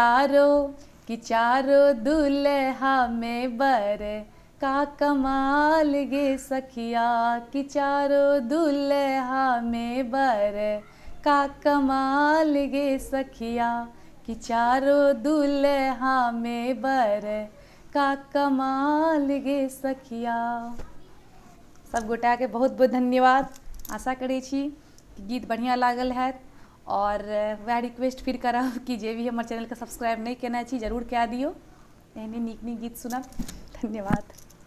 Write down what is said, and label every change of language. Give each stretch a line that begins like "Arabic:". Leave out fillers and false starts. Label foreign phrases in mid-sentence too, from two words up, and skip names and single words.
Maithili: चारो दुल्हा में बर का कमाल गे सखिया, कि चारो दुल्हा में बर का कमाल गे सखिया, कि चारो दुल्हा में बर का कमाल गे सखिया। सब गोटाके बहुत बहुत धन्यवाद। आशा करै छी कि गीत बढ़िआँ लागल हैत और वएह रिक्वेस्ट फिर करब कि जे भी हमर चैनलके सब्सक्राइब नहि केने छी जरूर कए दियौ, एहने नीक नीक गीत सुनब। धन्यवाद।